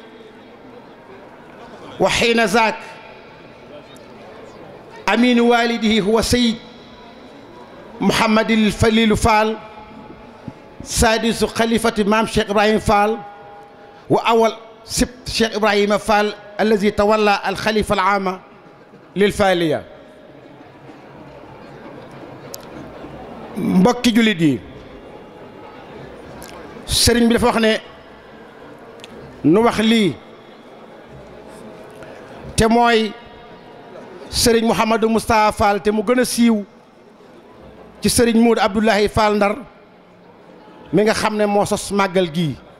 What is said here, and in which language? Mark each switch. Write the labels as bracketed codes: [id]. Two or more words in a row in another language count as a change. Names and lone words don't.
[ar] وحين ذاك أمين والده هو سيد محمد الفليل فال سادس خليفة إمام شيخ إبراهيم فال وأول سبت شيخ إبراهيم فال الذي تولى الخليفة العامة للفالية. [wo] mbokki jullit yi sëriñ bi dafa wax ne nu wax lii te mooy sëriñ Mouhamadou Moustapha Fall te mu gën a siiw ci sëriñ Moud Abdoulahi Fall Ndar mi nga xam ne moo sos màggal gii